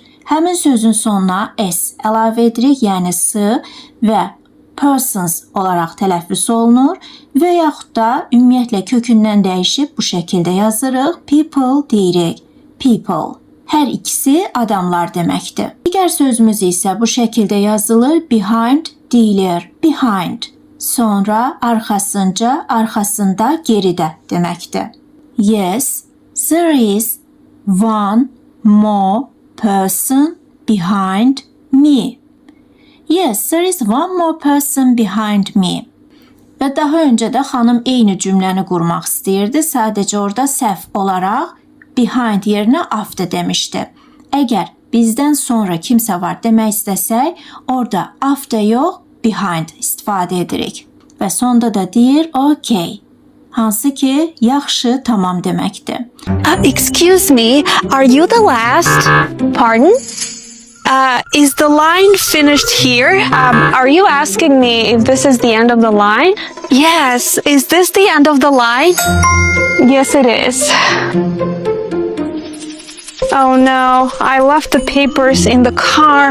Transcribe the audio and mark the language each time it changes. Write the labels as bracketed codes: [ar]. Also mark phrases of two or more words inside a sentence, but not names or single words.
[az] Həmin sözün sonuna s əlavə edirik, yəni s və persons olaraq tələffüz olunur və yaxud da ümumiyyətlə kökündən dəyişib bu şəkildə yazırıq. People deyirik. People. Hər ikisi adamlar deməkdir. Digər sözümüz isə bu şəkildə yazılır. Behind deyilir. Behind. Sonra arxasınca, arxasında, geridə deməkdir. [en] Yes, there is one more person behind me. Yes, there is one more person behind me. [az] Və daha öncə də xanım eyni cümləni qurmaq istəyirdi. Sadəcə orada səhv olaraq behind yerinə after demişdi. Əgər bizdən sonra kimsə var demək istəsək, orada after yox, behind istifadə edirik. Və sonda da deyir okay. Hansı ki, yaxşı, tamam deməkdir. [en] Excuse me, are you the last? Pardon? Is the line finished here? Are you asking me if this is the end of the line? Yes. Is this the end of the line? Yes, it is. Oh no, I left the papers in the car.